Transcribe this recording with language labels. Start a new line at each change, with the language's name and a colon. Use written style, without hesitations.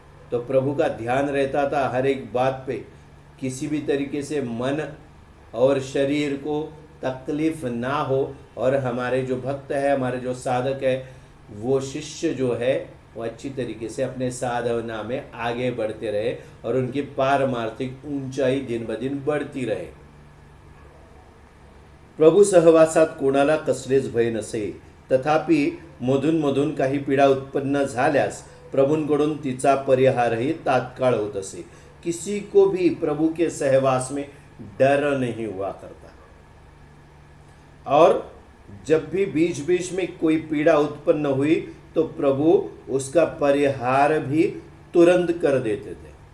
Hindi: तो प्रभु का ध्यान रहता था हर एक बात पे, किसी भी तरीके से मन और शरीर को तकलीफ ना हो, और हमारे जो भक्त है, हमारे जो साधक है, वो शिष्य जो है वो अच्छी तरीके से अपने साधना में आगे बढ़ते रहे और उनकी पारमार्थिक ऊंचाई दिन ब दिन बढ़ती रहे।
Marathi: प्रभु सहवासात कोणाला कसलेच भय नसे, तथापि मधून मधून काही पीडा उत्पन्न झाल्यास प्रभूंकडून तिचा परिहारही तात्काळ होत असे।
Hindi: किसी को भी प्रभु के सहवास में डर नहीं हुआ करता, और जब भी बीच बीच में कोई पीड़ा उत्पन्न हुई तो प्रभु उसका परिहार भी तुरंत कर देते थे।